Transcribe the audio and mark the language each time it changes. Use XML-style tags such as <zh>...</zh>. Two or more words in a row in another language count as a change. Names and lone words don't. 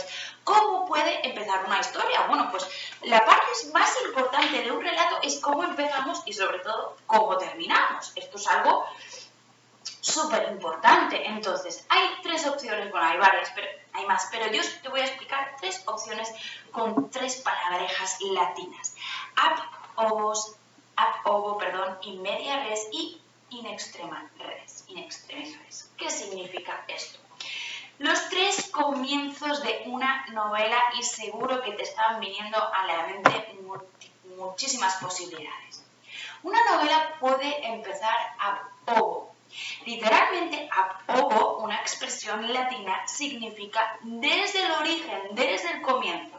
<es>¿Cómo puede empezar una historia? Bueno, pues la parte más importante de un relato es cómo empezamos y sobre todo cómo terminamos. Esto es algo súper importante. Entonces, hay 3 opciones, bueno, hay varias, pero hay más, pero yo te voy a explicar 3 opciones con 3 palabrejas latinas.</es> <la>Ab ovo, in media res</la> <es>y</es> <la>in extrema res, in extremis res.</la> <es>¿Qué significa esto? Los 3 comienzos de una novela y seguro que te están viniendo a la mente muchísimas posibilidades. Una novela puede empezar</es> <la>ab ovo.</la> <es>Literalmente,</es> <la>ab ovo,</la> <es>una expresión latina, significa desde el origen, desde el comienzo.</es>